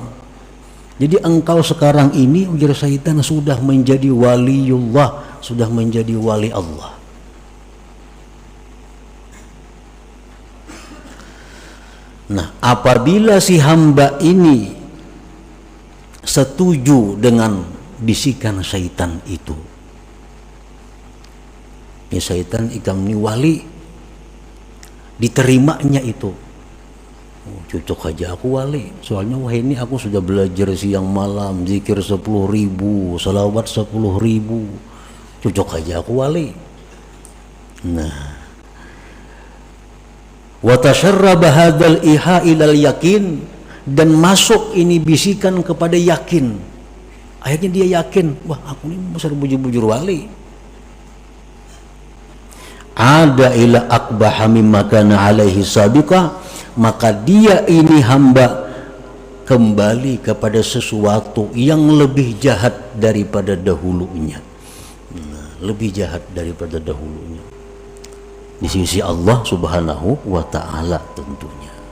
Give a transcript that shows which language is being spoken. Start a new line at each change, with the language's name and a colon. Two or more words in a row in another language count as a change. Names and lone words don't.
Indonesian: Jadi engkau sekarang ini, ujar syaitan, sudah menjadi waliullah, sudah menjadi wali Allah. Nah, apabila si hamba ini setuju dengan bisikan syaitan itu,
Banjar: ya syaitan ikam ni wali, diterimanya itu, oh, cocok aja aku wali, soalnya wah ini aku sudah belajar siang malam, zikir 10.000, salawat 10.000, cocok aja aku wali.
Indonesian: Nah,
Arabic: وتسرب هذا إيها إلى اليقين,
Indonesian: dan masuk ini bisikan kepada yakin. Akhirnya dia yakin,
Banjar: wah aku ini besar bujur-bujur wali.
Arabic: عاد إلى أقبح مما كان عليه سابقا,
Indonesian: maka dia ini hamba kembali kepada sesuatu yang lebih jahat daripada dahulunya. Lebih jahat daripada dahulunya di sisi Allah
Arabic: سبحانه وتعالى
Indonesian: tentunya.